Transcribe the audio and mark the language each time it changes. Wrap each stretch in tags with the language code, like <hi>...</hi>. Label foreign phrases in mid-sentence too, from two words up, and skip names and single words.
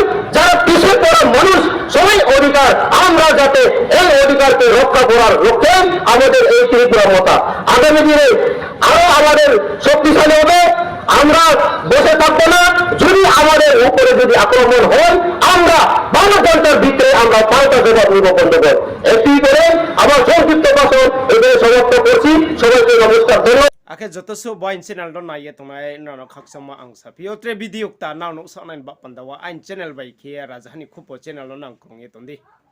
<bn>যারা পিছিয়ে পড়া মানুষ সবাই অধিকার, আমরা যাতে এই অধিকারকে রক্ষা করার লক্ষ্যে আমাদের এই ত্রিপুরা মতা আগামী দিনে আরো আমাদের শক্তিশালী হবে। আমরা বসে থাকবো না। যদি আমাদের উপরে যদি আক্রমণ হয়, আমরা 12 ঘন্টার ভিতরে আমরা পাল্টা জবাব নিব বন্ধুগণ। এটি করে আমার সংক্ষিপ্ত ভাষণ এখানে সমাপ্ত করছি। সবাইকে নমস্কার, ধন্যবাদ।</bn> <trp>Ake jotosu boin channel don naiye tongnai nono khaksama ang sapio tre video ta naw no sa nain ba pandawa ain channel bai khia rajhani khupo channel no nang kongye tondi</trp>